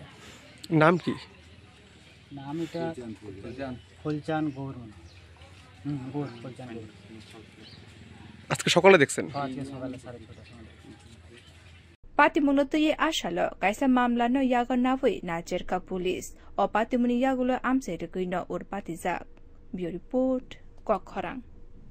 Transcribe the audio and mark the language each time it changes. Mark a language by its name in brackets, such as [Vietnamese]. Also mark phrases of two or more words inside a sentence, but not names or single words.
[Bangla] নাম কি নাম এটা ফুলচান গৌর গৌর ফুলচান গৌর আজকে সকালে দেখছেন আজকে সকালে 6:30 সময় [Kok Borok] पातिमुनो ये आशाल कैसा मामला न याग नावै नाचेरका पुलिस अ पातिमुनि यागुलो आमसे रगै न उर पातिजाक बियो रिपोर्ट कखरां